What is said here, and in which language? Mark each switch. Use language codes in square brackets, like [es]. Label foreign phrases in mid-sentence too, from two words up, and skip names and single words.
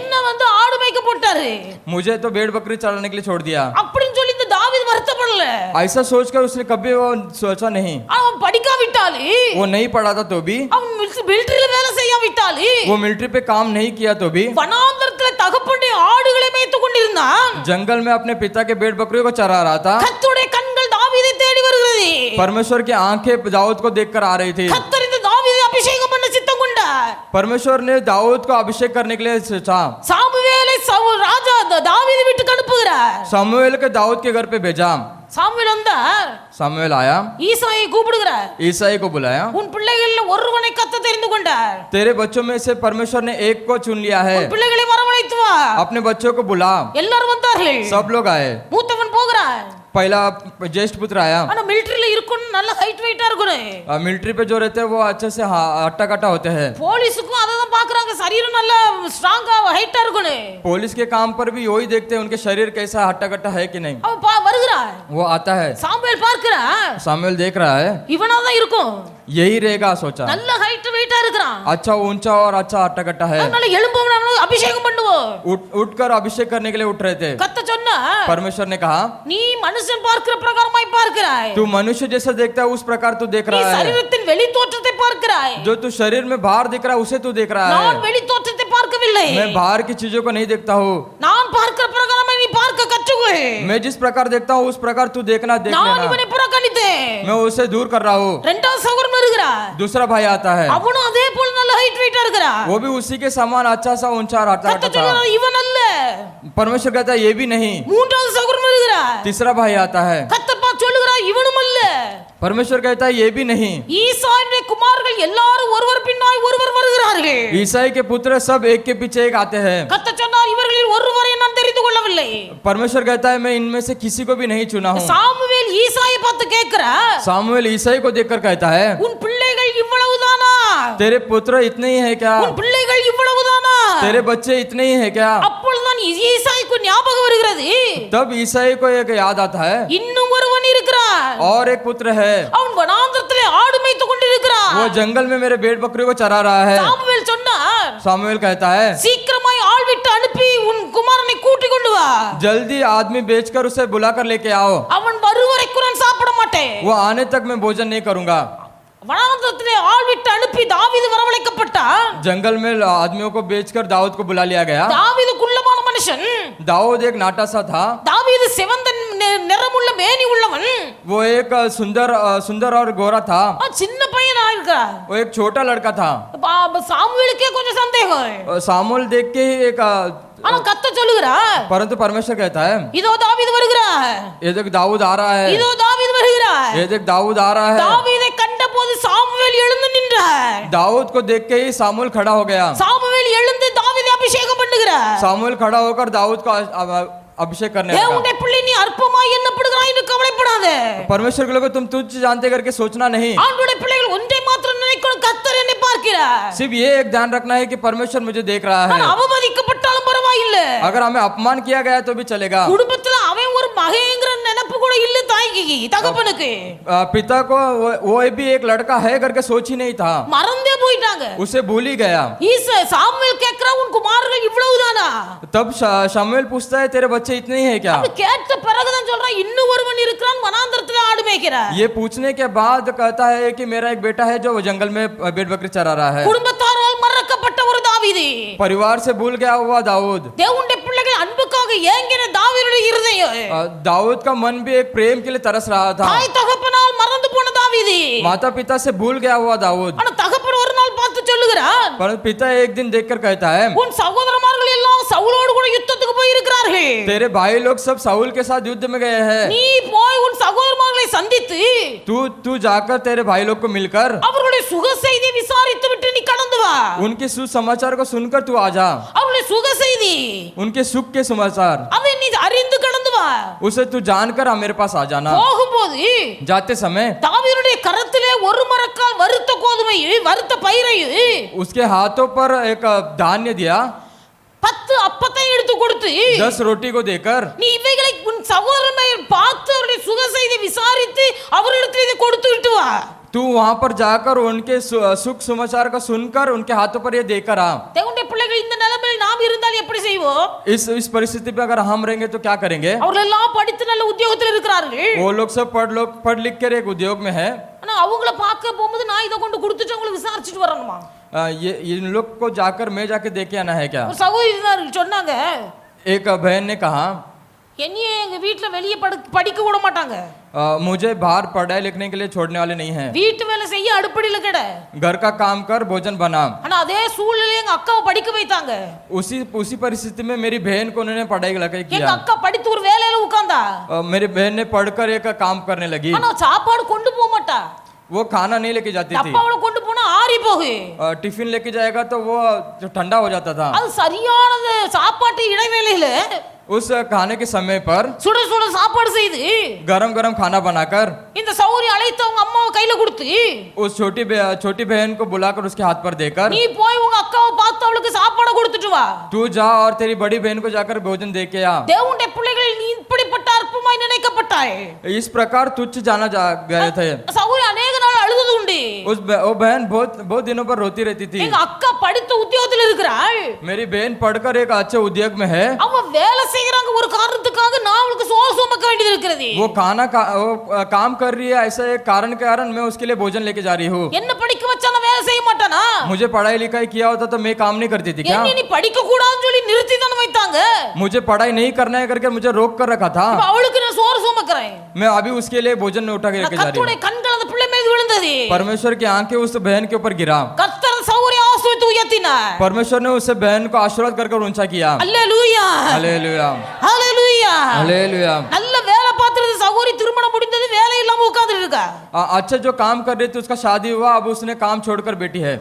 [ta] என்ன வந்து ஆடு மேய்க்க போட்டாரு, [hi] मुझे तो भेड़ बकरी चलाने के लिए छोड़ दिया। [ta] அப்படின்னு சொல்லி இந்த தாவீது வருத்தப்படல. [hi] ऐसा सोचकर उसने कभी वो सोचा नहीं। [ta] அவன் படிக்காவிட்டாலு, [hi] वो नहीं पढ़ा था तो भी, [ta] அவன் மிலிட்டரியில வேலை செய்யாவிட்டாலு, [hi] वो मिलिट्री पे काम नहीं किया तो भी, [ta] வனாந்தரத்துல தகப்பனுடைய ஆடுகளை மேய்த்துக் கொண்டிருந்தான். [hi] जंगल में अपने पिता के भेड़ बकरियों को चरा रहा था। [ta] கர்த்தருடைய கண்கள் தாவீதை தேடி வருகிறது. [hi] परमेश्वर की आंखें दाऊद को देखकर आ रही थी। [ta] கர்த்தர் இந்த தாவீதை அபிஷேகம் பண்ண சித்தம் கொண்டார். [hi] परमेश्वर ने दाऊद को अभिषेक करने के लिए सोचा। [ta] சாமுவேலை சவுல் ராஜா தாவீது வீட்டுக்கு அனுப்புகிறார். [hi] सामुएल के दाऊद के घर पे भेजा। [ta] சாமுவேல் வந்தார், [hi] सामुएल आया, [ta] ஈசாயை கூப்பிடுகிறார். [hi] ईसाई को बुलाया। [ta] உன் பிள்ளைகளில் ஒருவனை கர்த்தர் தெரிந்து கொண்டார். [hi] तेरे बच्चों में से परमेश्वर ने एक को चुन लिया है। [ta] உன் பிள்ளைகளை வரவழைத்து வா. [hi] अपने बच्चों को बुला। [ta] எல்லாரும் வந்தார்கள். [hi] सब लोग आए। [ta] மூத்தவன் போகிறான். [hi] पहला ज्येष्ठ पुत्र आया। [ta] ஆனா மிலிட்டரியில இருக்கணும், நல்ல [en] height weight [ta] இருக்கணும். [hi] मिलिट्री पे जो रहते हैं वो अच्छे से हट्टा कट्टा होते हैं। [ta] போலீஸுக்கும் அதை தான் பாக்குறாங்க, சரீரம் நல்ல [en] strong height [ta] இருக்கணும். [hi] पुलिस के काम पर भी वही देखते हैं, उनके शरीर कैसा हट्टा कट्टा है कि नहीं। [ta] அவன் வருகிறான். [hi] वो आता है, [ta] சாமுவேல் பார்க்கிறான், [hi] सामुएल देख रहा है, [ta] இவனா தான் இருக்கும். [hi] यही रहेगा सोचा। [ta] நல்ல [en] height weight [ta] இருக்கிறான், [hi] अच्छा ऊंचा और अच्छा अट्टाकट्टा है। [ta] அதனால எழும்பவும் நாம அபிஷேகம் பண்ணுவோம்। [hi] उठकर अभिषेक करने के लिए उठ रहे थे। [ta] கத்த சொன்னா, [hi] परमेश्वर ने कहा [ta] நீ மனுஷன் பார்க்கிற பிரகாரமாய் பார்க்கிறாய், [hi] तू मनुष्य जैसा देखता है उस प्रकार तू देख [ta] நீ [hi] रहा है। [ta] சரீரத்தின் வெளி தோற்றத்தை பார்க்கிறாய், [hi] जो तू शरीर में बाहर दिख रहा है उसे तू देख रहा [ta] நான் [hi] है। [ta] வெளி தோற்றத்தை பார்க்கவில்லை, [hi] मैं बाहर की चीजों को नहीं देखता हूँ। [ta] நான் பார்க்கிற பிரகாரமாய் நீ பார்க்க கற்றுக்கோ। [hi] मैं जिस प्रकार देखता हूँ उस प्रकार तू देखना देख [ta] நான் [hi] लेना। [ta] இவனை புறக்கணித்தேன், [hi] मैं उसे दूर कर रहा हूँ। [ta] இரண்டாவது சகோதரன் வருகிறார், [hi] दूसरा भाई आता है, [ta] அவனும் அதே போல நல்ல [en] height weight [ta] இருக்கிறார்। [hi] वो भी उसी के समान अच्छा सा ऊंचा और [ta] கத்த [hi] अट्टाकट्टा था। [ta] சொல்றார், இவன் அல்ல। [hi] परमेश्वर कहता है ये भी नहीं। [ta] மூன்றாவது சகோதரன் வருகிறார், [hi] तीसरा भाई आता है, [ta] கத்தப்பா சொல்லுகிறார், இவனும் அல்ல। [hi] परमेश्वर कहता है ये भी नहीं। [ta] ஈசாயினுடைய குமாரர்கள் எல்லாரும் ஒருவர் பின்னாய் ஒருவர் வருகிறார்கள்। [hi] ईसाई के पुत्र सब एक के पीछे एक आते हैं। [ta] கத்த சொன்னார், இவர்களில் ஒருவரை நான் தெரிந்து கொள்ளவில்லை। [hi] परमेश्वर कहता है मैं इनमें से किसी को भी नहीं चुना हूँ। [ta] சாமுவேல் ஈசாயை பார்த்து கேட்கிறார், [hi] सामुएल ईसाई को देखकर कहता है [ta] உன் பிள்ளைகள் இவ்வளவுதானா? [hi] तेरे पुत्र इतने ही है क्या? [ta] உன் பிள்ளைகள் இவ்வளவுதானா? [hi] तेरे बच्चे इतने ही है क्या? [ta] அப்பொழுதுதான் ஈசாய்க்கு ஞாபகம் வருகிறது, [hi] तब ईसाई को एक याद आता है [ta] இன்னும் ஒருவன் இருக்கிறான், [hi] और एक पुत्र है, [ta] அவன் வனாந்தரத்திலே ஆடு மேய்த்து கொண்டிருக்கிறான்। [hi] वो जंगल में मेरे भेड़ बकरी को चरा रहा है। [ta] சாமுவேல் சொன்னார், [hi] सामुएल कहता है [ta] சீக்கிரமாய் ஆள் விட்டு அனுப்பி உன் குமாரனை கூட்டிக் கொண்டு வா, [hi] जल्दी आदमी बेचकर उसे बुलाकर लेके आओ। [ta] அவன் வருவரைக்கும் நான் சாப்பிட மாட்டேன்। [hi] वो आने तक मैं भोजन नहीं करूंगा। [ta] வனாந்தரத்திலே ஆள் விட்டு அனுப்பி தாவீது வரவழைக்கப்பட்டான்। [hi] जंगल में आदमियों को बेचकर दाऊद को बुला लिया गया। [ta] தாவீது குள்ளமான மனுஷன், [hi] दाऊद एक नाटा सा था। [ta] தாவீது சிவந்த நிறமுள்ள மேனி உள்ளவன், [hi] वो एक सुंदर और गोरा था। [ta] சின்ன பையனா இருக்கிறார்। [hi] वो एक छोटा लड़का था। [ta] சாமுவேலுக்கே கொஞ்சம் சந்தேகம், [hi] सामुएल देख के ही एक [ta] ஆனா கத்த சொல்லுகிறார், [hi] परंतु परमेश्वर कहता है [ta] இதோ தாவீது வருகிறார், [hi] ये देख दाऊद आ रहा है, [ta] இதோ தாவீது வருகிறார்। [hi] ये देख दाऊद आ रहा है। [ta] தாவீதை கண்டபோது சாமுவேல் எழுந்து நின்றார்। [hi] दाऊद को देख के ही सामुएल खड़ा हो गया। [ta] சாமுவேல் எழுந்து தாவீதை அபிஷேகம் பண்ணுகிறார்। [hi] सामुएल खड़ा होकर दाऊद को अभिषेक करने लगा। [ta] தேவனுடைய பிள்ளை, நீ அற்பமாய் எண்ணப்படுகிறாய் என்று கவலைப்படாத। [hi] परमेश्वर के लोगों तुम तुच्छ जानते करके सोचना नहीं। [ta] ஆண்டவருடைய பிள்ளைகள் ஒன்றை மாத்திரம் நினைக்கணும், கர்த்தர் என்னை பார்க்கிறார்। [hi] सिर्फ ये एक ध्यान रखना है कि परमेश्वर मुझे देख रहा [ta] நான் [hi] है। [ta] அவமதிக்கப்பட்டாலும் பரவாயில்லை, [hi] अगर हमें अपमान किया गया तो भी चलेगा। [ta] குடும்பத்துல அவன் ஒரு மகேங்கிற நினைப்பு கூட இல்ல தாய்க்கு தகப்பனுக்கு, [hi] पिता को वो भी एक लड़का है करके सोच ही नहीं था, [ta] மறந்தே போயிட்டாங்க। [hi] उसे भूल ही गया। [ta] சாமுவேல் கேக்குறா, உன் குமாரர்கள் இவ்வளவுதானா? [hi] तब शमूएल पूछता है तेरे बच्चे इतने ही है क्या? [ta] அது கேட்ட பிறகுதான் சொல்றான், இன்னும் ஒருவன் இருக்கிறான் வனாந்தரத்துல ஆடு மேய்க்கிறார்। [hi] ये पूछने के बाद कहता है कि मेरा एक बेटा है जो जंगल में भेड़ बकरी चरा रहा है। [ta] குடும்பத்தாரால் மறக்கப்பட்ட ஒரு தாவீது, [hi] परिवार से भूल गया हुआ दाऊद। [ta] தேவனுடைய பிள்ளைகள் அன்புக்காக ஏங்கின தாவீதுடைய இருதயம், [hi] दाऊद का मन भी एक प्रेम के लिए तरस रहा था। [ta] தாய் தகப்பனால் மறந்து போன தாவீது, [hi] माता पिता से भूल गया हुआ दाऊद। [ta] ஆனா தகப்பன் ஒரு நாள் பார்த்து சொல்லுகிறான், [hi] परंतु पिता एक दिन देखकर कहता है [ta] உன் சகோதரமார்கள் எல்லாம் சவுலோடு கூட யுத்தத்துக்கு போய் இருக்கிறார்கள், [hi] तेरे भाई लोग सब साउल के साथ युद्ध में गए हैं। [ta] நீ போய் உன் சகோதரமார்களை சந்தித்து [hi] तू जाकर तेरे भाई लोग को मिलकर [ta] அவர்களுடைய சுக செய்தி விசாரித்து விட்டு நீ கடந்து வா। [hi] उनके सुसमाचार को सुनकर तू आ जा। [ta] அவர்களுடைய சுக செய்தி [hi] उनके सुख के समाचार [ta] அதை நீ அறிந்து கடந்து வா। [hi] उसे तू जानकर मेरे पास आ जाना। [ta] போகும்போது [hi] जाते समय [ta] தாவீதுடைய கரத்திலே ஒரு மரக்கால் வறுத்த கோதுமையை வறுத்த பயிரையும் [hi] उसके हाथों पर एक धान्य दिया, [ta] 10 அப்பத்தை எடுத்து கொடுத்து [hi] 10 रोटी को देकर [ta] நீ இவைகளை உன் சகோதரன் பார்த்து அவருடைய சுக செய்தி விசாரித்து அவரிடத்தில் இதை கொடுத்து விட்டு வா। [hi] तू वहां पर जाकर उनके सुख समाचार को सुनकर उनके हाथों पर ये देकर आ। [ta] தேவனுடைய பிள்ளைகள் இந்த நிலைமையில் நாம் இருந்தால் எப்படி செய்வோம்? [hi] इस परिस्थिति पे अगर हम रहेंगे तो क्या करेंगे? [ta] அவர்கள் எல்லாம் படித்து நல்ல உத்தியோகத்தில் இருக்கிறார்கள், [hi] वो लोग सब पढ़ लिख कर एक उद्योग में है। [ta] ஆனா அவங்கள பார்க்க போகும்போது நான் இதை கொண்டு கொடுத்துட்டு அவங்களுக்கு விசாரிச்சுட்டு வரணுமா? [hi] ये इन लोग को जाकर मैं जाके देके आना है क्या? [ta] ஒரு சகோதரி சொன்னாங்க, [hi] एक बहन ने कहा [ta] என்னையே எங்க வீட்டுல வெளியே படிக்க விட மாட்டாங்க, [hi] मुझे बाहर पढ़ाई लिखने के लिए छोड़ने वाले नहीं हैं। [ta] வீட்டு வேலை செய்ய அடுப்படியில கிட, [hi] घर का काम कर भोजन बना। [ta] ஆனா அதே சூழ்நிலையில எங்க அக்காவை படிக்க வைத்தாங்க। [hi] उसी परिस्थिति में मेरी बहन को उन्होंने पढ़ाई [ta] எங்க [hi] किया। [ta] அக்கா படித்து ஒரு வேலையில உட்கார்ந்தா, [hi] मेरी बहन ने पढ़कर एक काम करने लगी। [ta] ஆனா சாப்பாடு கொண்டு போக மாட்டா, [hi] वो खाना नहीं लेके जाती थी। [ta] டப்பாவுல கொண்டு போனா ஆறி போகு, [hi] टिफिन लेके जाएगा तो वो जो ठंडा हो जाता था। [ta] அது சரியானது சாப்பாட்டு இடைவேளையில [hi] उस खाने के समय पर [ta] சுட சுட சாப்பாடு செய்து [hi] गरम गरम खाना बनाकर [ta] இந்த சௌரி அழைத்து அவங்க அம்மாவை கையில கொடுத்து [hi] उस छोटी बहन को बुलाकर उसके हाथ पर देकर [ta] நீ போய் உங்க அக்காவை பார்த்து அவளுக்கு சாப்பாடு கொடுத்துட்டு வா। [hi] तू जा और तेरी बड़ी बहन को जाकर भोजन दे के आ। [ta] தேவனுடைய பிள்ளைகள் நீ இப்படிப்பட்ட அற்பமாய் நினைக்கப்பட்டாய்। [hi] इस प्रकार तुच्छ जाना गए थे। [ta] சௌரி அநேக நாள் அழுதது உண்டு, உண்டு. [hi] वो बहन बहुत दिनों पर रोती रहती थी. [ta] எங்க அக்கா படித்த உத்தியோகத்தில் இருக்கிறாள். [hi] मेरी बहन पढ़कर एक अच्छे उद्योग में है. [ta] அவ வேலை செய்யறாங்க ஒரு காரணத்துக்காக நான் அவளுக்கு சோறு சுமக்க வேண்டியது இருக்கிறது. [hi] वो काम कर रही है, ऐसा एक कारण के कारण मैं उसके लिए भोजन लेके जा रही हूँ. [ta] என்ன படிக்க வச்சா நான் வேலை செய்ய மாட்டானா? [hi] मुझे पढ़ाई लिखाई किया होता तो मैं काम नहीं करती थी क्या? [ta] என்ன நீ படிக்க கூடாதுன்னு சொல்லி நிறுத்தி தான வைத்தாங்க. [hi] मुझे पढ़ाई नहीं करना है करके मुझे रोक कर रखा था. [ta] இப்ப அவளுக்கு நான் சோறு சுமக்கறேன். [hi] मैं अभी उसके लिए भोजन में उठा के लेके जा रही [ta] கர்த்தருடைய [hi] हूँ. [ta] கண்கள் அந்த பிள்ளை மீது விழுந்தது. [hi] परमेश्वर की आंखें उस बहन के ऊपर गिरा. [ta] கர்த்தர் சௌரிய ஆசீர்வதித்து உயர்த்தினார். [hi] परमेश्वर ने उस बहन को आशीर्वाद कर ऊंचा किया. [ta] அல்லேலூயா [hi] हालेलुया [ta] அல்லேலூயா. [hi] हालेलुया. [ta] நல்ல வேலை பார்த்துறது சௌரி திருமணம் முடிந்தது வேலை இல்லாம உட்கார்ந்து இருக்கா. [hi] अच्छा जो काम कर रही थी उसका शादी हुआ, अब उसने काम छोड़कर बैठी है.